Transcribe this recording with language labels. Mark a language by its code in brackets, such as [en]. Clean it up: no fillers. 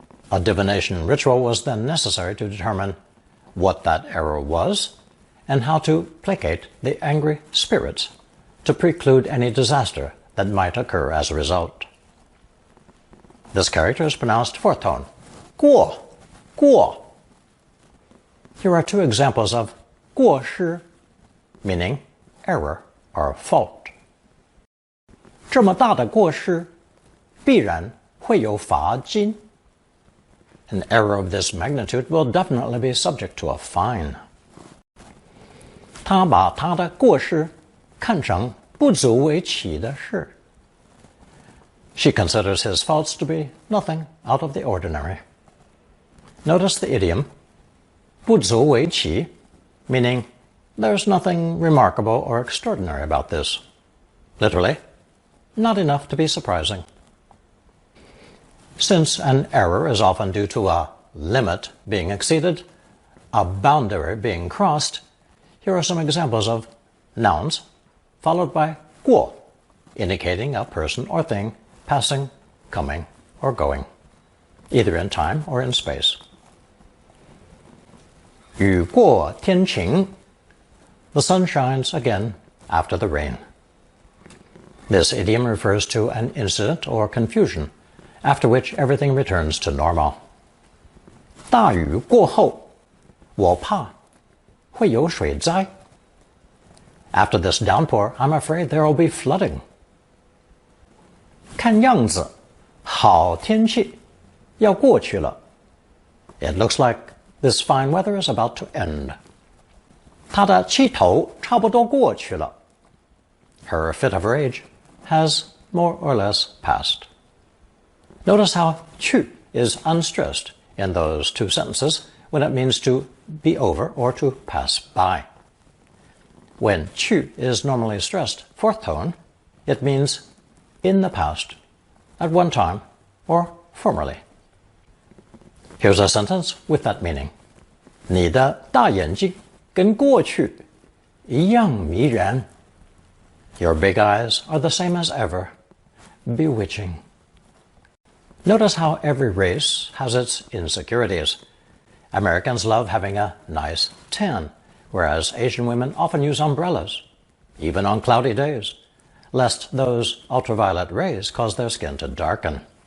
[en] A divination ritual was then necessary to determine what that error was and how to placate the angry spirits to preclude any disaster that might occur as a result. This character is pronounced fourth tone, guo, guo. Here are two examples of 过失, meaning error or fault. [zh] 这么大的过失，必然会有罚金。 [en] An error of this magnitude will definitely be subject to a fine. [zh] 他把他的过失看成不足为奇的事。 [en] She considers his faults to be nothing out of the ordinary. Notice the idiom 不足为奇, meaning there's nothing remarkable or extraordinary about this. Literally, not enough to be surprising. Since an error is often due to a limit being exceeded, a boundary being crossed, here are some examples of nouns followed by 过, indicating a person or thing passing, coming, or going, either in time or in space. [zh] 雨过天晴, [en] the sun shines again after the rain. This idiom refers to an incident or confusion, after which everything returns to normal. [zh] 大雨过后，我怕会有水灾。 [en] After this downpour, I'm afraid there will be flooding. [zh] 看样子，好天气要过去了。 [en] It looks like this fine weather is about to end. [zh] 她的气头差不多过去了。 [en] Her fit of rage has more or less passed. Notice how 去 is unstressed in those two sentences when it means to be over or to pass by. When 去 is normally stressed fourth tone, it means in the past, at one time, or formerly. Here's a sentence with that meaning. [zh] 你的大眼睛跟过去一样迷人。 [en] Your big eyes are the same as ever, bewitching. Notice how every race has its insecurities. Americans love having a nice tan, whereas Asian women often use umbrellas, even on cloudy days, lest those ultraviolet rays cause their skin to darken.